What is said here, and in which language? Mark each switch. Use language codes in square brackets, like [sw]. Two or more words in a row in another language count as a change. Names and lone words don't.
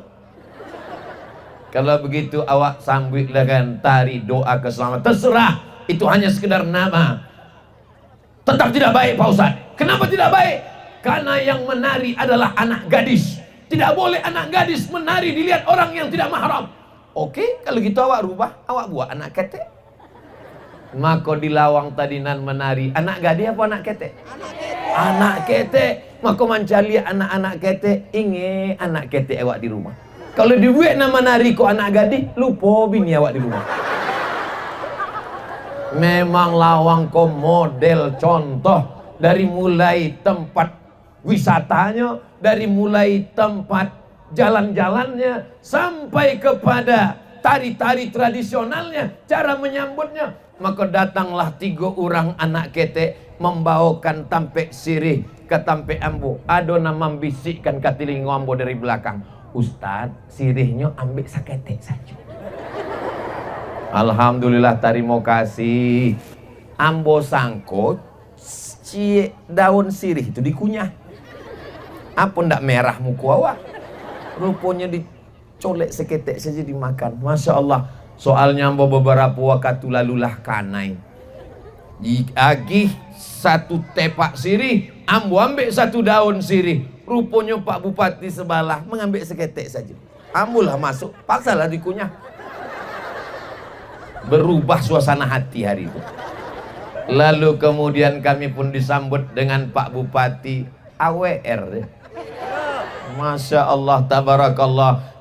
[min] Kalau begitu awak sambut dengan tari doa keselamatan. [id] Terserah, itu hanya sekedar nama. Tetap tidak baik Pak Ustadz. Kenapa tidak baik? Karena yang menari adalah anak gadis. Tidak boleh anak gadis menari dilihat orang yang tidak mahram. [min] Oke, kalau gitu awak rubah, awak buat anak ketek. Maka di Lawang tadi nan menari anak gadis apa anak ketek? Anak ketek. Maka mencari anak-anak ketek, inge anak ketek awak di rumah. Kalau dibuat nama nari kok anak gadis, lupa bini awak di rumah. [id] Memang Lawang kok model contoh dari mulai tempat wisatanya, dari mulai tempat jalan-jalannya sampai kepada tari-tari tradisionalnya, cara menyambutnya. [min] Maka datanglah 3 orang anak ketek membawakan tampek sirih ke tampek ambo. [id] Ada nama membisikkan ke telinga ambo dari belakang, Ustaz, sirihnya ambil saketek saja. Alhamdulillah, terima kasih. [min] Ambo sangkut daun sirih itu dikunyah. Apa ndak merah muka awak? Rupanya dicolek seketek saja dimakan. [ar] Masya Allah. [min] Soalnya ambo beberapa waktu lalulah kanai. Diagih 1 tepak sirih, ambo ambil 1 daun sirih. [id] Rupanya Pak Bupati sebelah mengambil seketek saja. [min] Ambolah masuk, paksalah dikunyah. Berubah suasana hati hari itu. [id] Lalu kemudian kami pun disambut dengan Pak Bupati AWR. [ar] Masya Allah, tabarakallah.